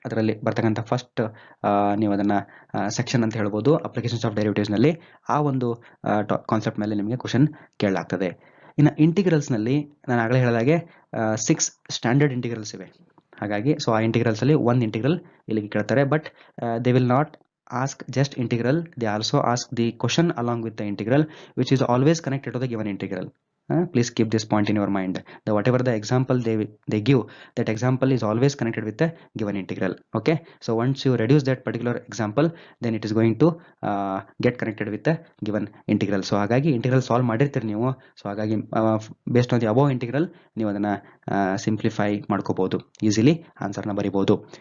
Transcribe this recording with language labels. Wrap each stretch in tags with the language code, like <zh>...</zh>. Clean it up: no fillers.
<kn>ಅದರಲ್ಲಿ ಬರ್ತಕ್ಕಂಥ ಫಸ್ಟ್ ನೀವು ಅದನ್ನು ಸೆಕ್ಷನ್ ಅಂತ ಹೇಳ್ಬೋದು ಅಪ್ಲಿಕೇಶನ್ಸ್ ಆಫ್ ಡೆರಿವೇಟಿವ್ಸ್ನಲ್ಲಿ. ಆ ಒಂದು ಕಾನ್ಸೆಪ್ಟ್ ಮೇಲೆ ನಿಮಗೆ ಕ್ವಶನ್ ಕೇಳಲಾಗ್ತದೆ. ಇನ್ನು ಇಂಟಿಗ್ರಲ್ಸ್ನಲ್ಲಿ ನಾನು ಆಗಲೇ ಹೇಳಿದಾಗೆ 6 ಸ್ಟ್ಯಾಂಡರ್ಡ್ ಇಂಟಿಗ್ರಲ್ಸ್ ಇವೆ. ಹಾಗಾಗಿ ಸೊ ಆ ಇಂಟಿಗ್ರಲ್ಸಲ್ಲಿ ಒಂದು ಇಂಟಿಗ್ರಲ್ ಇಲ್ಲಿಗೆ ಕೇಳ್ತಾರೆ.</kn> <en>But they will not ask just integral, they also ask the question along with the integral which is always connected to the given integral. Please keep this point in your mind. Whatever the example they give, that example is always connected with the given integral. Okay, so once you reduce that particular example, then it is going to get connected with the given integral.</en> <kn>So ಹಾಗಾಗಿ integral solve ಮಾಡಿರ್ತೀರಿ ನೀವು. So ಹಾಗಾಗಿ</kn> <en>based on the above integral</en> <kn>ನೀವು ಅದನ್ನು simplify ಮಾಡ್ಕೋಬಹುದು, easily ಆನ್ಸರ್ನ ಬರಿಬಹುದು.</kn>